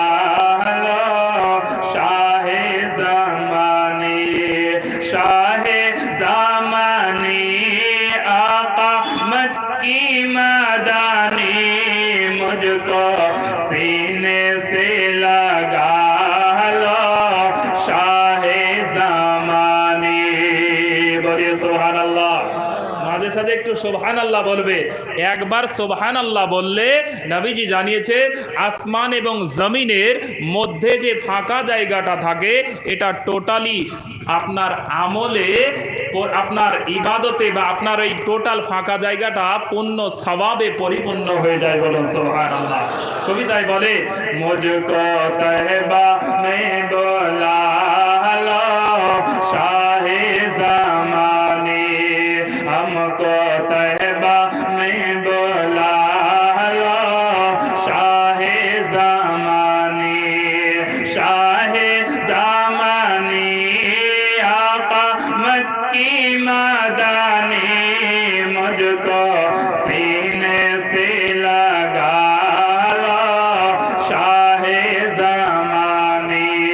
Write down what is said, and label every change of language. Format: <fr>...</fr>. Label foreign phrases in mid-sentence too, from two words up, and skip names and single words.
<ur>لو شاہ زمانی شاہ زمانی آقا مکی مدانی مجھ کو سینے سے لگا لو شاہ زمانی بولیے سبحان</ur> <bn>اللہ আমাদের সাথে একটু সুবহানাল্লাহ বলবে একবার সুবহানাল্লাহ বললে নবীজি জানিয়েছে আসমান এবং জমিনের মধ্যে যে ফাঁকা জায়গাটা থাকে এটা টোটালি আপনার আমলে আপনার ইবাদতে বা আপনার এই টোটাল ফাঁকা জায়গাটা পূর্ণ সওয়াবে পরিপূর্ণ হয়ে যায় বলুন সুবহানাল্লাহ কবিতায় বলে</bn> <ur>مجھ کو طیبہ میں بلا لو شاہ زمانی ہم کو طیبہ میں بلا لو شاہ زمانی آقا مکی مدنی مجھ کو سینے سے لگا لو شاہ زمانی</ur>